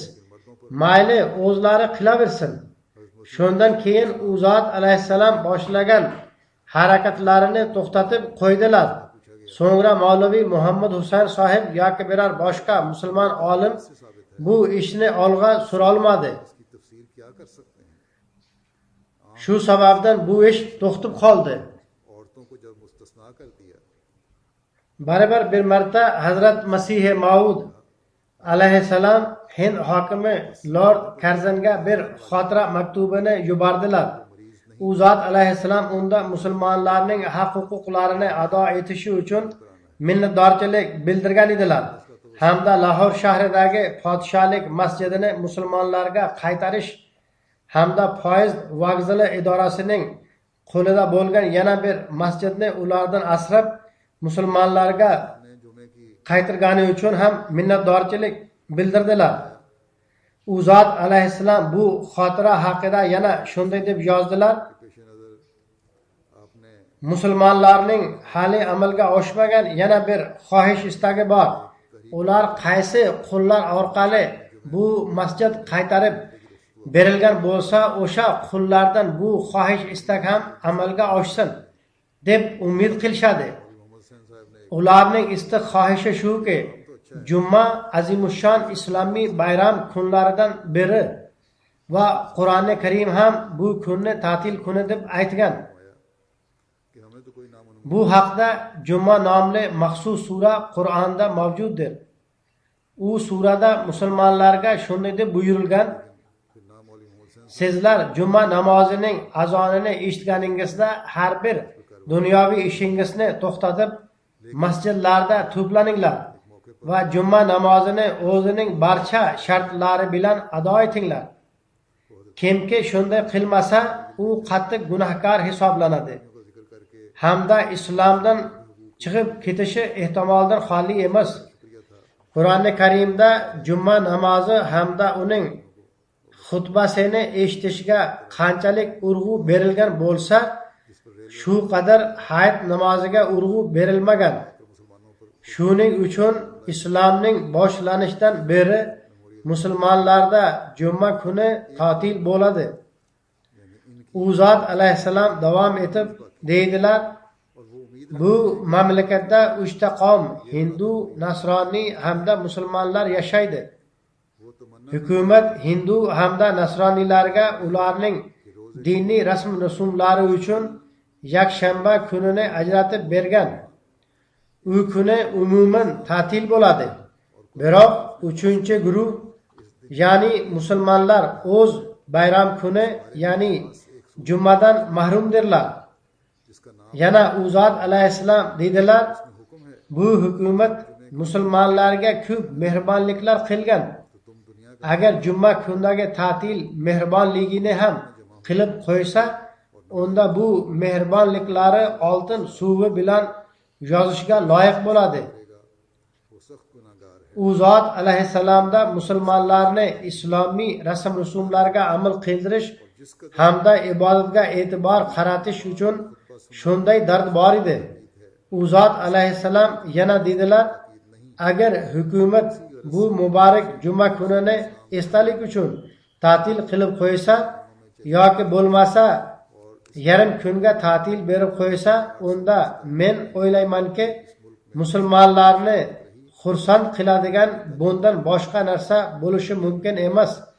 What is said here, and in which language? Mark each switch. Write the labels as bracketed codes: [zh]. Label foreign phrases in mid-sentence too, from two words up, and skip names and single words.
[uz] Mayli, o'zlari qilaversin. Shundan keyin u zot alayhissalom boshlagan harakatlarini to'xtatib qo'ydilar. So'ngra Mavlaviy Muhammad Husayn sohib yoki biror boshqa musulmon olim bu ishni olg'a surolmadi. [ur] اس کی تفسیر کیا کر سکتے ہیں? [uz] Shu sababdan bu ish to'xtab qoldi. [ur] عورتوں کو جب مستثنیٰ کر دیا, [uz] Barabar bir marta Hazrat Masih Maud alayhissalom Hind hokimi Lord Karzanga bir xotira maktubini yubordilar. U zot alayhissalom unda musulmonlarning haq-huquqlarini ado etishi uchun minnatdorchilik bildirgan edilar. Hamda Lahor shahridagi podshohlik masjidini musulmonlarga qaytarish hamda poyezd vokzali idorasining qo'lida bo'lgan yana bir masjidni ulardan asrab musulmonlarga [ur] نے جمعے کی [uz] qaytirgani uchun ham minnatdorchilik bildirdilar. U zot alayhissalom bu xotira haqida yana shunday deb yozdilar: [ur] پیش نظر آپ نے [uz] musulmonlarning hali amalga oshmagan yana bir xohish istagi bor. Ular qaysi qullar orqali bu masjid qaytarib berilgan bo'lsa, o'sha qullardan bu xohish istak ham amalga oshsin deb umid qilishadi. [ur] محمد حسین صاحب نے [uz] Ularning istak xohishi shuki, Juma azimushon islomiy bayram kunlaridan biri va Qur'oni Karim ham bu kunni ta'til kuni deb aytgan. [ur] کہ ہمیں تو کوئی نام [uz] Bu haqda Juma nomli maxsus sura Qur'onda mavjuddir. U surada musulmonlarga shunday deb buyurilgan: [ur] پھر نام مولوی محمد حسین [uz] sizlar Juma namozining azonini eshitganingizda har bir dunyoviy ishingizni to'xtatib masjidlarda to'planinglar va Juma namozini o'zining barcha shartlari bilan ado etinglar. Kimki shunday qilmasa, u qattiq gunohkor hisoblanadi. [ur] کو ذکر کر کے [uz] Hamda islomdan chiqib ketishi ehtimoldan xoli emas. Qur'oni Karimda Juma namozi hamda uning xutbasini eshitishga qanchalik urg'u berilgan bo'lsa, shu qadar hayit namoziga urg'u berilmagan. Shuning uchun islomning boshlanishidan beri musulmonlarda Juma kuni ta'til bo'ladi. U zot alayhissalom davom etib deydilar: bu mamlakatda 3 ta qavm, Hindu, Nasroniy hamda musulmonlar yashaydi. [ur] وہ تمنا [uz] Hukumat Hindu hamda Nasroniylarga ularning diniy rasm rusumlari uchun yakshanba kunini ajratib bergan. U kuni umuman ta'til bo'ladi. Biroq 3-guruh, ya'ni musulmonlar o'z bayram kuni, ya'ni Jumadan mahrumdirlar. [ur] جس کا نام [uz] Yana u zot alayhissalom dedilar: [ur] حکم ہے [uz] bu hukumat musulmonlarga ko'p mehribonliklar qilgan. [ur] تو تم دنیا [uz] Agar Juma kundagi ta'til mehribonligini ham qilib qo'ysa, unda bu mehribonliklari oltin suvi bilan yozishga loyiq bo'ladi. [ur] کرے گا، وہ سخت گناہگار ہے. [uz] U zot alayhissalomda musulmonlarni islomiy rasm rusumlarga amal qildirish hamda ibodatga e'tibor qaratish uchun shunday dard bor edi. U zot alayhissalom yana dedilar: agar hukumat bu muborak Juma kunini esdalik uchun ta'til qilib qo'ysa yoki bo'lmasa yarim kunga ta'til berib qo'ysa, unda men o'ylaymanki, musulmonlarni xursand qiladigan bundan boshqa narsa bo'lishi mumkin emas.